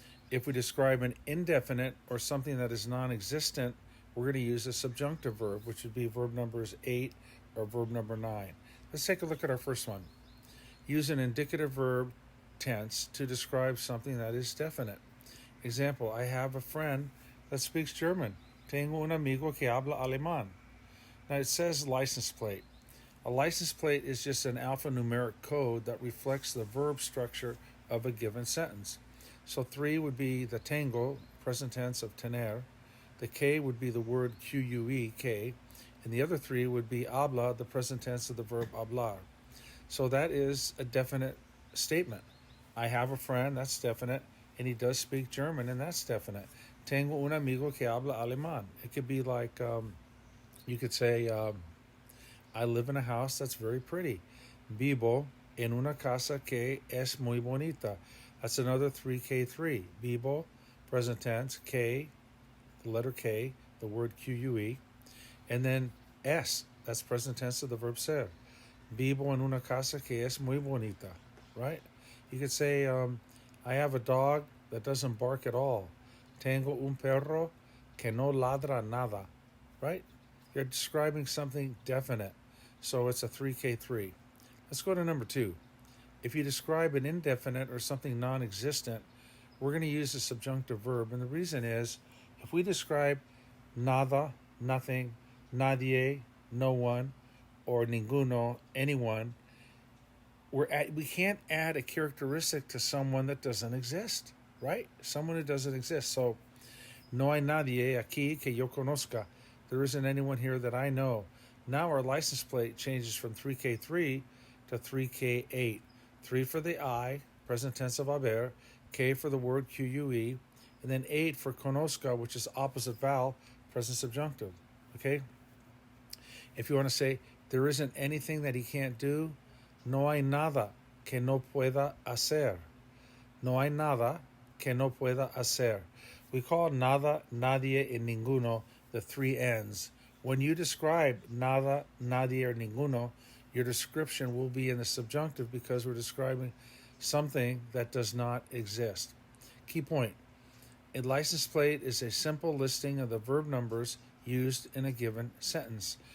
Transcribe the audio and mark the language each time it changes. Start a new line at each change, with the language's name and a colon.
English: If we describe an indefinite or something that is non-existent, we're going to use a subjunctive verb, which would be verb numbers 8 or verb number 9. Let's take a look at our first one. Use an indicative verb tense to describe something that is definite. Example, I have a friend that speaks German.
Spanish: Tengo un amigo que habla alemán.
English: Now it says license plate. A license plate is just an alphanumeric code that reflects the verb structure of a given sentence. So 3 would be the tengo, present tense of tener. The K would be the word QUE, K. And the other 3 would be habla, the present tense of the verb hablar. So that is a definite statement. I have a friend, that's definite. And he does speak German, and that's definite.
Spanish: Tengo un amigo que habla alemán.
English: It could be like, you could say, I live in a house that's very pretty.
Spanish: Vivo en una casa que es muy bonita.
English: That's another 3K3. Vivo, present tense, K, the letter K, the word QUE, and then S, that's present tense of the verb ser.
Spanish: Vivo en una casa que es muy bonita, right?
English: You could say, I have a dog that doesn't bark at all.
Spanish: Tengo un perro que no ladra nada, right?
English: You're describing something definite, so it's a 3K3. Let's go to number 2. If you describe an indefinite or something non-existent, we're going to use a subjunctive verb. And the reason is, if we describe nada, nothing, nadie, no one, or ninguno, anyone, we can't add a characteristic to someone that doesn't exist, right? Someone who doesn't exist.
Spanish: So, no hay nadie aquí que yo conozca.
English: There isn't anyone here that I know. Now our license plate changes from 3K3 to 3K8. 3 for the I, present tense of haber, K for the word QUE, and then 8 for conozca, which is opposite vowel, present subjunctive. Okay? If you want to say, there isn't anything that he can't do,
Spanish: no hay nada que no pueda hacer. No hay nada que no pueda hacer.
English: We call nada, nadie, and ninguno the 3 N's. When you describe nada, nadie, or ninguno, your description will be in the subjunctive because we're describing something that does not exist. Key point. A license plate is a simple listing of the verb numbers used in a given sentence.